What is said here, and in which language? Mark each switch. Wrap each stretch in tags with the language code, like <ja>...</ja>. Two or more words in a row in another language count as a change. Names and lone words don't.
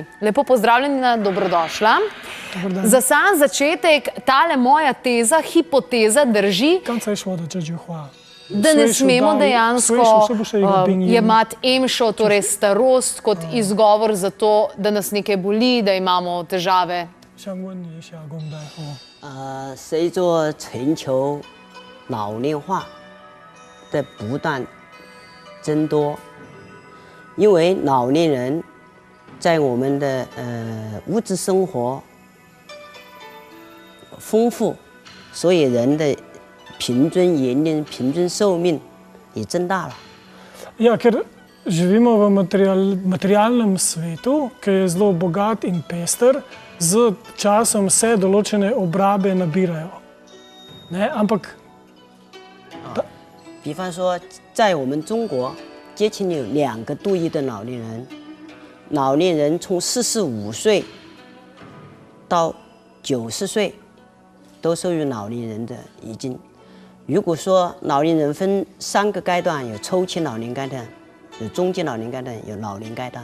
<sl>Lepo pozdravljena, dobrodošla. Za sam začetek, tale moja teza, hipoteza drži, da ne smemo dejansko jemati EMŠO, torej starost, kot izgovor za to, da nas nekaj boli, da imamo težave.</sl> <zh>随着全球老龄化的不断增多，因为老年人在我们的物质生活丰富，所以人的平均年龄、平均寿命也增大了。</zh> <sl>Ja, ker živimo v materialnem svetu, ki je zelo bogat in pester, z časom se določene obrabe nabirajo. Ne, ampak...</sl> <zh>比方说，在我们中国，接近有2个多亿的老年人，老年人从45岁到90岁，都属于老年人的已经。如果说老年人分3个阶段，有初期老年阶段，有中期老年阶段，有老年阶段。</zh>